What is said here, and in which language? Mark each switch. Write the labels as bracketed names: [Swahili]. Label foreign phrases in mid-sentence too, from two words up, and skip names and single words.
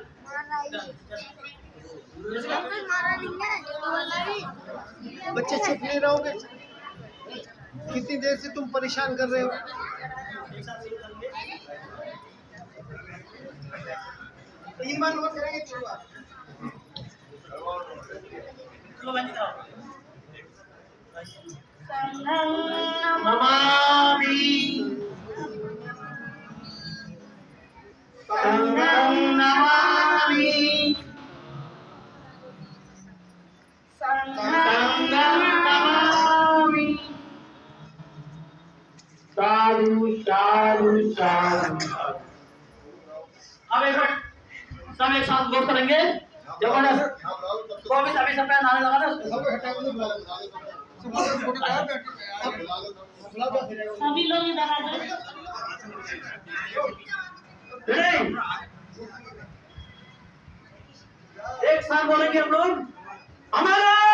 [Hindi] बच्चे चुप नहीं रहोगे? कितनी देर से तुम परेशान कर रहे हो? तीन बार नोट करेंगे, [Pali] नमामि संघं नमामि संघं नमामि। साधु साधु साधु। [Hindi] अब एक बार सब एक साथ गौर करेंगे, जबरदस्त को भी सभी सब नारे लगा दो, सभी लोग इधर आ जाए। एक साथ बोलेंगे हम लोग, हमारा